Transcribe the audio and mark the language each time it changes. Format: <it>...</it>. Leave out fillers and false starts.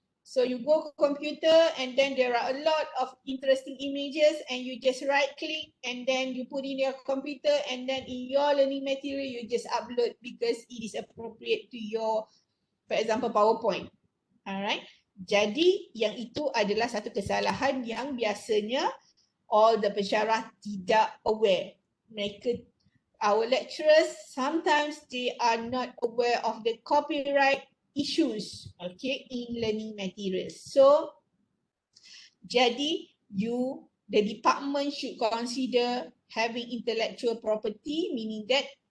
<en>So you go to computer and then there are a lot of interesting images and you just right click and then you put in your computer and then in your learning material you just upload because it is appropriate to your, for example, PowerPoint. Alright.</en> <ms>Jadi yang itu adalah satu kesalahan yang biasanya</ms> <en>all the</en> <ms>pensyarah tidak aware. Mereka,</ms> <en>our lecturers, sometimes they are not aware of the copyright issues, okay, in learning materials. So, jadi the department should consider having intellectual property, meaning that</en>